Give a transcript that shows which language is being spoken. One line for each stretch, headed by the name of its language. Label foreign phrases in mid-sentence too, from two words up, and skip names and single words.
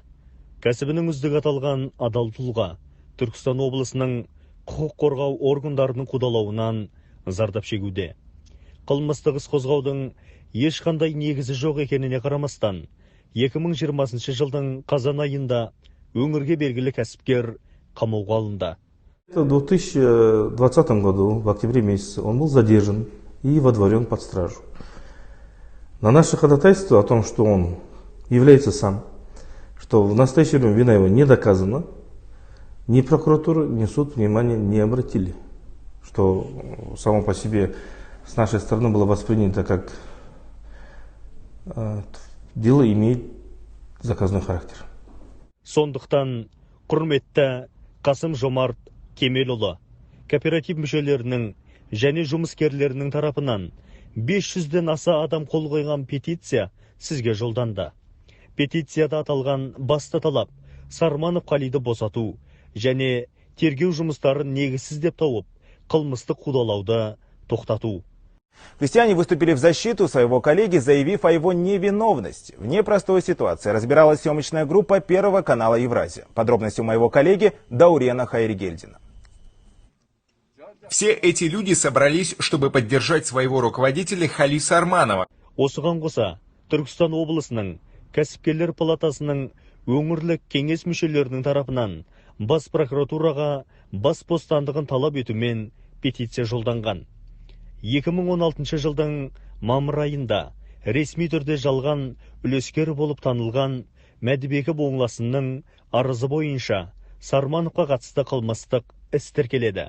Kazakh: Кәсібінің үздігі аталған адал тұлға Түркістан облысының құқық қорғау органдарының қудалауынан зардап шегуде. Қылмыстық іс қозғаудың ешқандай негізі жоқ екеніне қарамастан 2020 жылдың қазан айында өңірге белгілі кәсіпкер қамауға алынды.
Russian: В 2020 году, в октябре месяце, он был задержан и водворен под стражу. На наше ходатайство о том, что он является сам, что в настоящее время вина его не доказана, ни прокуратура, ни суд внимания не обратили. Что само по себе с нашей стороны было воспринято как дело имеет заказной характер.
Kazakh: Сондықтан, құрметті Қасым-Жомарт Кемелұлы, кооператив мүшелерінің және жұмыскерлерінің тарапынан 500-ден аса адам қол қойған петиция сізге жолданды. Петицияда аталған басты талап Сарманов Қалиды босату және тергеу жұмыстарын негізсіз деп тауып, қылмыстық қудалауды тоқтату.
Russian: Крестьяне выступили в защиту своего коллеги, заявив о его невиновности. В непростой ситуации разбиралась съемочная группа Первого канала «Евразия». Подробности у моего коллеги Даурена Хайригельдина. Все эти люди собрались, чтобы поддержать своего руководителя Қали Сарманова.
Kazakh: Осыған қоса, Түркістан облысының кәсіпкерлер палатасының өңірлік кеңес мүшелерінің тарапынан бас прокуратураға бас бостандығын талап етумен петиция жолданған. 2016 жылдың мамыр айында ресми түрде жалған үлескер болып танылған Мәдібекі Боңласының арызы бойынша Сармановқа қатысты қылмыстық іс тіркеледі.